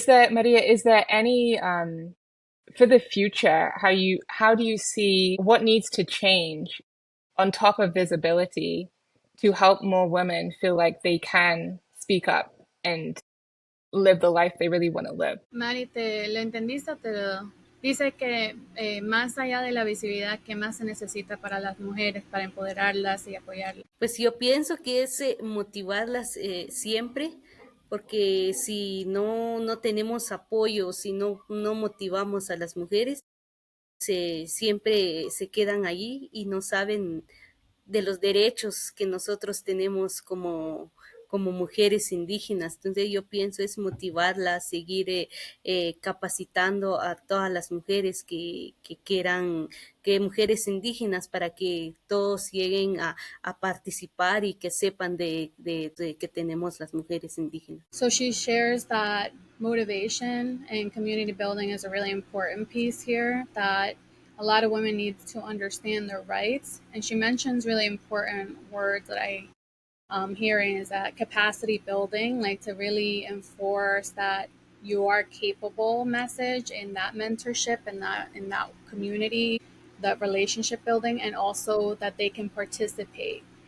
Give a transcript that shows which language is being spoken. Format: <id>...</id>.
<en>Maria, is there any, for the future, how do you see what needs to change on top of visibility to help more women feel like they can speak up and live the life they really want to live?</en> <es>Mari, ¿lo entendiste? Dice que más allá de la visibilidad, ¿qué más se necesita para las mujeres, para empoderarlas y apoyarlas? Pues yo pienso que es motivarlas siempre, porque si no tenemos apoyo, si no motivamos a las mujeres, siempre se quedan allí y no saben de los derechos que nosotros tenemos como mujeres indígenas. Entonces yo pienso es motivarlas, seguir capacitando a todas las mujeres que quieran, que mujeres indígenas, para que todos lleguen a participar y que sepan de que tenemos las mujeres indígenas.</es> <en>So she shares that motivation and community building is a really important piece here, that a lot of women need to understand their rights. And she mentions really important words that I'm hearing is that capacity building, like to really enforce that you are capable message in that mentorship and that community, that relationship building, and also that they can participate.</en>